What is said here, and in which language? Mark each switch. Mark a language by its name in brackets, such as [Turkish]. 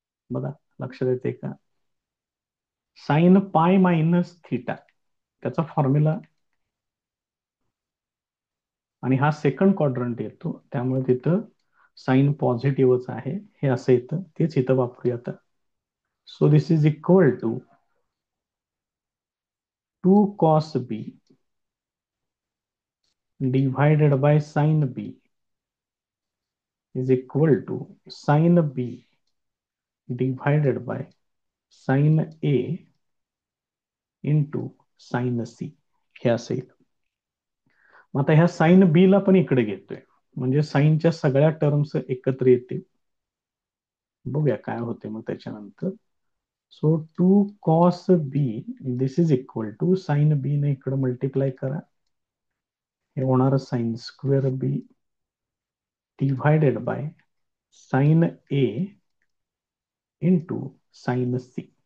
[Marathi] बघा, लक्षात येते का? साइन पाय मायनस थिटा, त्याचा फॉर्म्युला, आणि हा सेकंड क्वाड्रंट येतो त्यामुळे तिथं साइन पॉझिटिव्हच आहे, हे असं येतं, तेच इथं वापरूया आता. [English] so this is equal to 2 cos b divided by sin b is equal to sin b divided by sin a into sin c, [Marathi] हे असं येईल. मग आता ह्या साइन बी ला पण इकडे घेतोय, म्हणजे साइनच्या सगळ्या टर्म्स एकत्र येतील. बघूया काय होते मग त्याच्यानंतर. [English] so 2 cos b this is equal to sine B [Marathi] ने इकडे मल्टिप्लाय करा, हे होणार [English] Sine square B divided by sine A into sine C.